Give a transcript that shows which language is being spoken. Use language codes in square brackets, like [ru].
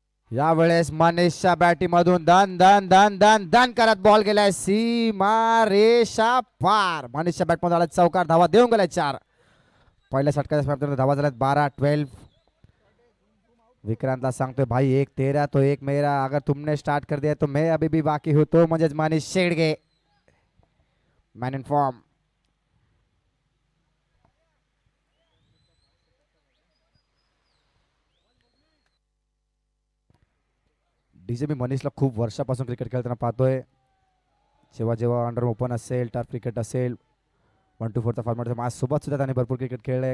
[mr] यावेळेस मनीषच्या बॅटीमधून दन दन दन दन दन करत बॉल गेलाय सीमा रेषा पार. मनीषच्या बॅटमधून आला चौकार, धावा देऊन गेलाय 4. पहिल्या षटकाच्या धावा झाल्यात 12-12. विक्रांतला सांगतोय [hi] भाई 1-13 तो 1 मेरा, अगर तुमने स्टार्ट कर दिया तो मैं अभी भी बाकी हूं. [mr] तो म्हणजेच Manish Shedge [en] Man in form. [mr] DJ मी मनीषला खूप वर्षापासून क्रिकेट खेळताना पाहतोय. जेव्हा जेव्हा अंडर ओपन असेल, टर्फ क्रिकेट असेल, 1-4चा फॉर्मॅट माझ्यासोबत सुद्धा त्याने भरपूर क्रिकेट खेळलं आहे.